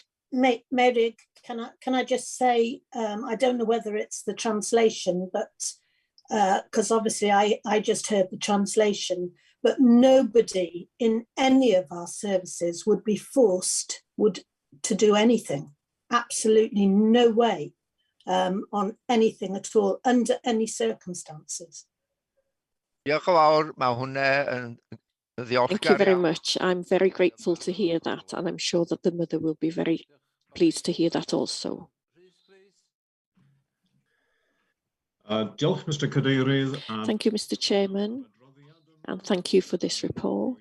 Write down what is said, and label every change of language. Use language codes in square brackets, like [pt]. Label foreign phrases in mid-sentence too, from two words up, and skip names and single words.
[en] Mary, can I just say, I don't know whether it's the translation, but because obviously I just heard the translation, but nobody in any of our services would be forced to do anything. Absolutely no way on anything at all, under any circumstances. [cy] Diolch yn fawr, mae hwnna yn [en] Thank you [cy] ddiolchgar [en] very [cy] iawn. [en] much. I'm very grateful to hear that, and I'm sure that the mother will be very pleased to hear that also. [cy] Diolch, Mr Cadeirydd. [en] Thank you, Mr Chairman, and thank you for this report.